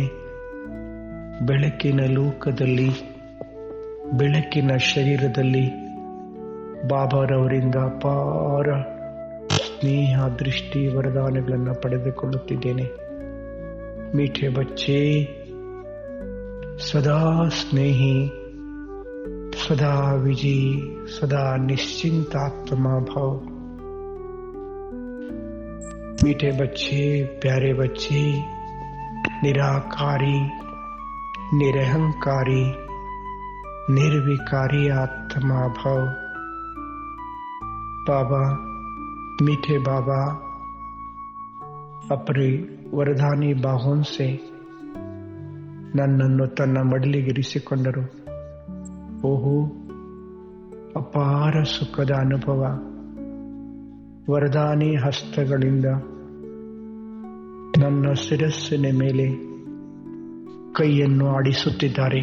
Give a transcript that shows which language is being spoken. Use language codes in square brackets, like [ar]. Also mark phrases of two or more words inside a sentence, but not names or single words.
[kn] ಬೆಳಕಿನ ಲೋಕದಲ್ಲಿ, ಬೆಳಕಿನ ಶರೀರದಲ್ಲಿ ಬಾಬಾರವರಿಂದ ಅಪಾರ ಸ್ನೇಹ, ದೃಷ್ಟಿ, ವರದಾನಗಳನ್ನು ಪಡೆದುಕೊಳ್ಳುತ್ತಿದ್ದೇನೆ. [hi] मीठे बच्चे, सदा स्नेही, सदा विजयी, सदा निश्चिंतात्मा भाव. मीठे बच्चे, प्यारे बच्चे, निराकारी, निरहंकारी, निर्विकारी आत्मा भाव. बाबा, मीठे बाबा अपने वरदानी बाहों से [kn] ನನ್ನನ್ನು ತನ್ನ ಮಡಿಲಿಗಿರಿಸಿಕೊಂಡರು. ಓಹೋ, ಅಪಾರ ಸುಖದ ಅನುಭವ. ವರದಾನಿ ಹಸ್ತಗಳಿಂದ ನನ್ನ ಶಿರಸ್ಸಿನ ಮೇಲೆ ಕೈಯನ್ನು ಆಡಿಸುತ್ತಿದ್ದಾರೆ.